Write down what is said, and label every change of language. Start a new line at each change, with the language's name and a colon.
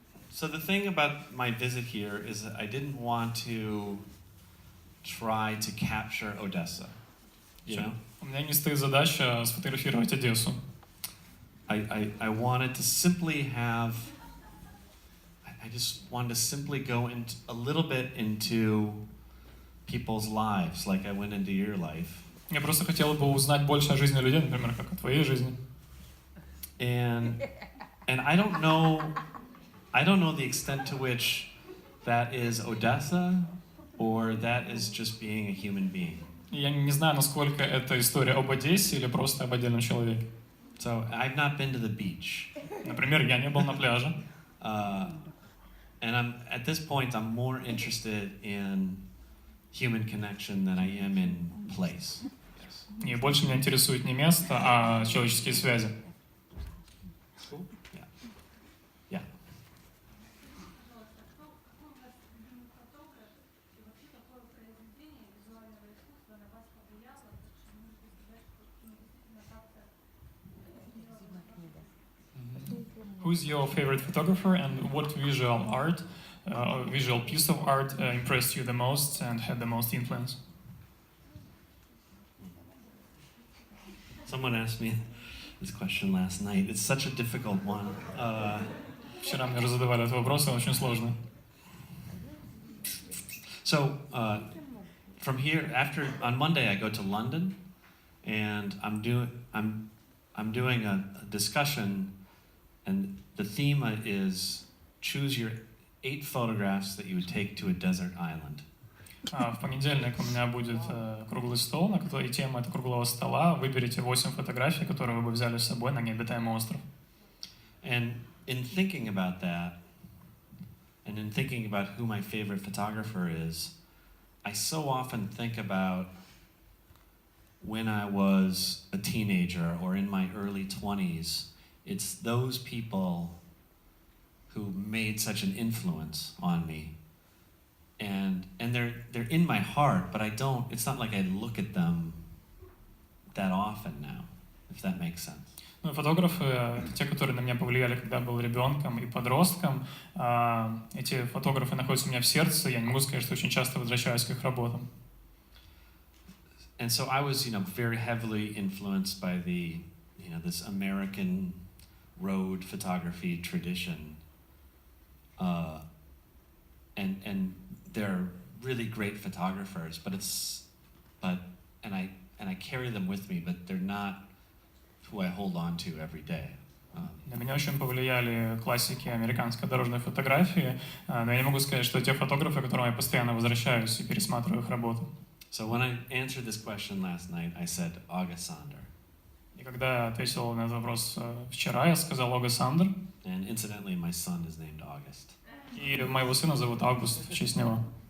English: So the thing about my visit here is that I didn't want to try to capture Odessa. You know?
Russian: У меня не стоит задача сфотографировать Одессу.
English: I wanted to simply have. I just wanted to simply go into a little bit into people's lives, like I went into your life.
Russian: Я просто хотел бы узнать больше о жизни людей, например, как о твоей жизни.
English: And I don't know the extent to which that is Odessa or that is just being a human being.
Russian: И я не знаю, насколько это история об Одессе или просто об отдельном человеке.
English: So I've not been to the beach.
Russian: Например, я не был на пляже.
English: And at this point I'm more interested in human connection than I am in place.
Russian: И больше меня интересует не место, а человеческие связи.
English: Yeah. Who's your favorite photographer and what visual art, visual piece of art impressed you the most and had the most influence? Someone asked me this question last night. It's such a difficult one.
Russian: Вчера мне уже задавали этот вопрос, он очень сложный.
English: So from here, on Monday I go to London, and I'm doing a discussion, and the theme is choose your 8 photographs that you would take to a desert island.
Russian: В понедельник у меня будет круглый стол, на который тема это круглого стола. Выберите 8 фотографий, которые вы бы взяли с собой на необитаемый остров.
English: And in thinking about that, and in thinking about who my favorite photographer is, I so often think about when I was a teenager or in my early 20s. It's those people who made such an influence on me. And they're in my heart, but it's not like I look at them that often now, if that makes sense.
Russian: Ну, фотографы — это те, которые на меня повлияли, когда был ребенком и подростком. Эти фотографы находятся у меня в сердце, я не могу сказать, что очень часто возвращаюсь к их работам.
English: And so I was, very heavily influenced by this American road photography tradition. And they're really great photographers, and I carry them with me, but they're not who I hold on to every day.
Russian: На меня очень повлияли классики американской дорожной фотографии, но я не могу сказать, что те фотографы, к которым я постоянно возвращаюсь и пересматриваю их работы.
English: So when I answered this question last night, I said August Sander.
Russian: И когда я ответил на этот вопрос вчера, я сказал Алек Сот.
English: And incidentally, my son is named August.
Russian: И моего сына зовут Август в честь него.